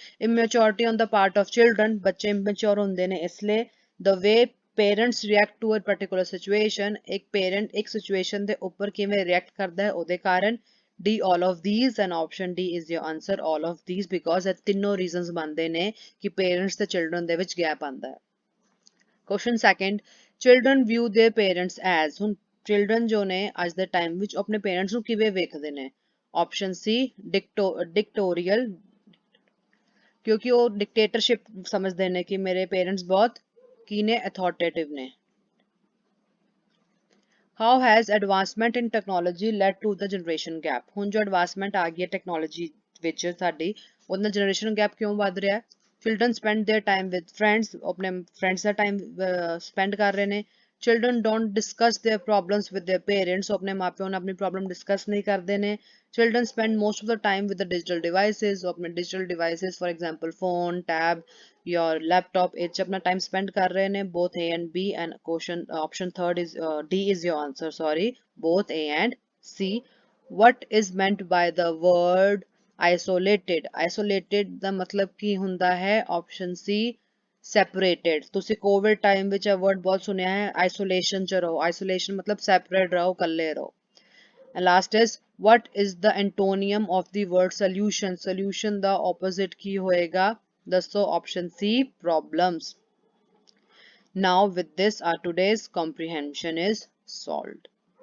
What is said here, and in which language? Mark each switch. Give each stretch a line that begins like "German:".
English: immaturity on the part of children,
Punjabi: ਬੱਚੇ immature ਹੁੰਦੇ ਨੇ ਇਸ ਲਈ।
English: the way parents react to a particular situation,
Punjabi: ਇੱਕ parent ਇੱਕ situation ਦੇ ਉੱਪਰ ਕਿਵੇਂ react ਕਰਦਾ ਹੈ ਉਹਦੇ ਕਾਰਨ।
English: D, all of these, and option D is your answer, all of these, because
Punjabi: ਇਹ ਤਿੰਨੋਂ reasons ਬਣਦੇ ਨੇ ਕਿ parents ਤੇ children ਦੇ ਵਿੱਚ gap ਆਉਂਦਾ ਹੈ।
English: Question second, children view their parents as,
Punjabi: ਹੁਣ children ਜੋ ਨੇ ਅੱਜ ਦੇ ਟਾਈਮ ਵਿੱਚ ਆਪਣੇ ਪੇਰੈਂਟਸ ਨੂੰ ਕਿਵੇਂ ਵੇਖਦੇ ਨੇ? ਆਪਸ਼ਨ ਸੀ, ਡਿਕਟੋਰੀਅਲ, ਕਿਉਂਕਿ ਉਹ ਡਿਕਟੇਟਰਸ਼ਿਪ ਸਮਝਦੇ ਨੇ ਕਿ ਮੇਰੇ ਪੇਰੈਂਟਸ ਬਹੁਤ ਕੀ ਨੇ, ਅਥਾਰਟੇਟਿਵ ਨੇ।
English: How has advancement in technology led to the generation gap?
Punjabi: ਹੁਣ ਜੋ ਐਡਵਾਂਸਮੈਂਟ ਆ ਗਈ ਹੈ ਟੈਕਨੋਲੋਜੀ ਵਿੱਚ ਸਾਡੀ, ਉਹਦੇ ਨਾਲ ਜਨਰੇਸ਼ਨ ਗੈਪ ਕਿਉਂ ਵੱਧ ਰਿਹਾ?
English: Children spend their time with friends,
Punjabi: ਆਪਣੇ friends ਦਾ time spend ਕਰ ਰਹੇ ਨੇ।
English: Children don't discuss their problems with their parents,
Punjabi: ਉਹ ਆਪਣੇ ਮਾਪਿਆਂ ਨਾਲ ਆਪਣੀ problem discuss ਨਹੀਂ ਕਰਦੇ ਨੇ।
English: Children spend most of the time with the digital devices,
Punjabi: ਉਹ ਆਪਣੇ
English: digital devices, for example phone, tab, your laptop,
Punjabi: ਇਹ 'ਚ ਆਪਣਾ time spend ਕਰ ਰਹੇ ਨੇ।
English: both A and B, and question option third is D is your answer, sorry, both A and C. What is meant by the word isolated?
Punjabi: Isolated ਦਾ ਮਤਲਬ ਕੀ ਹੁੰਦਾ ਹੈ?
English: option C, separated.
Punjabi: ਤੁਸੀਂ Covid time ਵਿੱਚ ਇਹ word ਬਹੁਤ ਸੁਣਿਆ ਹੈ, isolation 'ਚ ਰਹੋ। isolation ਮਤਲਬ separate ਰਹੋ, ਇਕੱਲੇ ਰਹੋ।
English: And last is, what is the antonym of the word solution?
Punjabi: Solution ਦਾ opposite ਕੀ ਹੋਏਗਾ? ਦੱਸੋ।
English: option C, problems. Now with this our today's comprehension is solved.